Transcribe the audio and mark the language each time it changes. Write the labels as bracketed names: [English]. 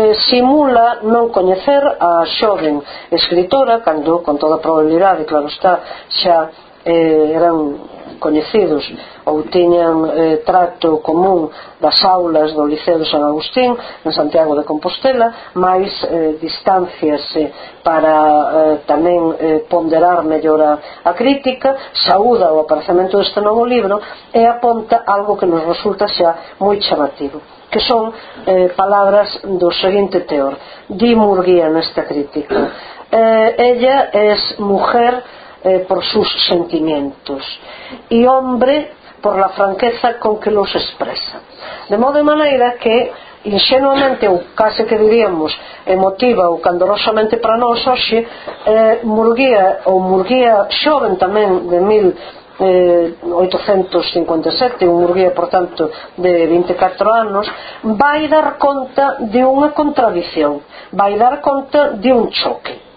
[Galician] Simula non coñecer a xoven escritora, cando, con toda probabilidade, claro está, xa eran coñecidos ou tiñan trato común das aulas do Liceo de San Agustín en Santiago de Compostela, máis distanciase para tamén ponderar mellor a crítica, saúda o aparecemento deste novo libro e apunta algo que nos resulta xa moi chamativo, que son palabras do seguinte teor. Di Murguía nesta crítica: [Spanish] ella es mujer por sus sentimientos y hombre por la franqueza con que los expresa. [Galician] De modo y manera que inxenuamente ou case que diríamos emotiva ou candorosamente para nós hoxe, Murguía ou Murguía xoven tamén de 1857, un Murguía por tanto de 24 anos, vai dar conta de unha contradición, vai dar conta de un choque.